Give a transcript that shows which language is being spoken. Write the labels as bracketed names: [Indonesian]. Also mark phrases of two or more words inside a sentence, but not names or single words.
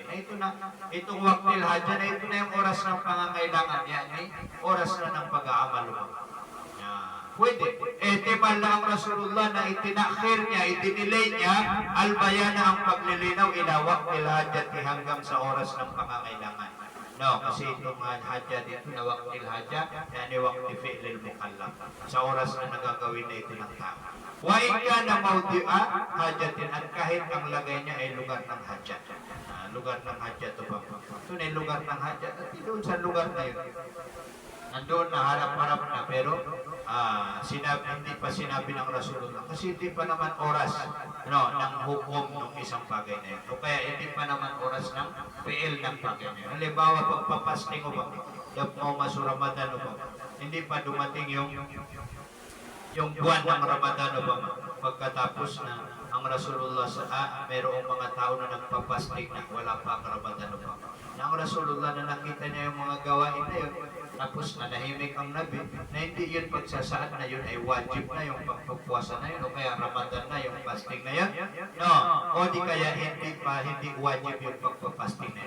[Filipino] Ito na, itong [Arabic] وقت الحاجة [Filipino] na ito na yung oras ng pangangailangan, yan oras na ng pag-aamal mo. Pwede. Timal na ang Rasulullah na itinakhir niya, itinilay niya, albayan na ang paglilinaw [Arabic] إلى وقت الحاجة [Filipino] hanggang sa oras ng pangangailangan. Kasi itong hajat dito na [Arabic] وقت الحاجة, [Filipino] yan [Arabic] وقت فعل المكلف. [Filipino] Sa oras na nagagawin na ito ng tao. Wa ika na [Arabic] موضع حاجة [Filipino] at kahit ang lagay niya ay lugar ng hajat. Lugar ng hajat ito ba? Ito na yung lugar ng hajat at doon sa lugar na yun. Nandoon na harap-harap na pero hindi pa sinabi ng Rasulullah kasi hindi pa naman oras ng hukom ng isang bagay na yun. O kaya hindi pa naman oras ng PL ng bagay na yun. Halimbawa, pagpapasting o ba? Masu Ramadan o ba? Hindi pa dumating yung buwan ng Ramadan o ba? Pagkatapos na ang Rasulullah mayroong mga tao na nagpapasting na wala pa ang Ramadan o ba? Na ang Rasulullah na nakita niya yung mga gawain na yun, tapos nanahimik ang Nabi, na hindi yun pagsasaad na yun ay wajib na yung pagpupuasa na yun, o kaya Ramadan na yung fasting na yan, o di kaya hindi wajib yung pagpapasting na yun.